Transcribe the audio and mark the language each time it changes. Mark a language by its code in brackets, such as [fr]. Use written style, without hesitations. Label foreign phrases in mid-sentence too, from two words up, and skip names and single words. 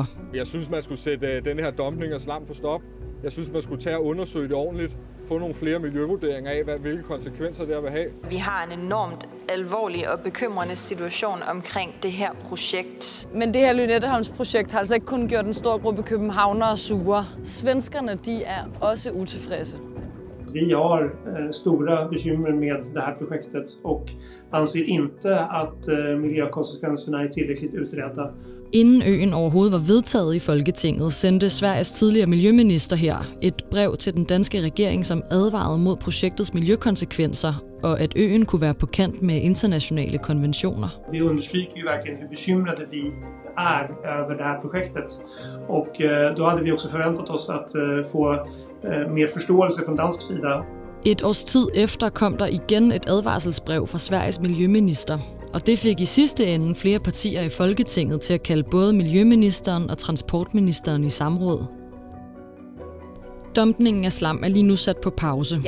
[da] Jeg synes, man skulle sætte den her dumpning af slam på stop. Jeg synes, man skulle tage og undersøge det ordentligt. Få nogle flere miljøvurderinger af, hvilke konsekvenser det vil have. Vi har en enormt alvorlig og bekymrende situation omkring det her projekt. Men det her Lynetteholms-projekt har altså ikke kun gjort en stor gruppe københavnere sure. Svenskerne, de er også utilfredse. [sv] Vi har stora bekymmer med det här projektet och anser inte att miljökonsekvenserna är tillräckligt utredda. [da] Inden øen overhovedet var vedtaget i Folketinget, sendte Sveriges tidligere miljøminister her et brev til den danske regering, som advarede mod projektets miljøkonsekvenser, og at øen kunne være på kant med internationale konventioner. [sv] Det understryker ju verkligen hur bekymrade vi är över det här projektet. Och då hade vi också förväntat oss att få mer förståelse från dansk sida. [da] Et års tid efter kom der igen et advarselsbrev fra Sveriges miljøminister. Og det fik i sidste ende flere partier i Folketinget til at kalde både miljøministeren og transportministeren i samråd. Dumpningen af slam er lige nu sat på pause.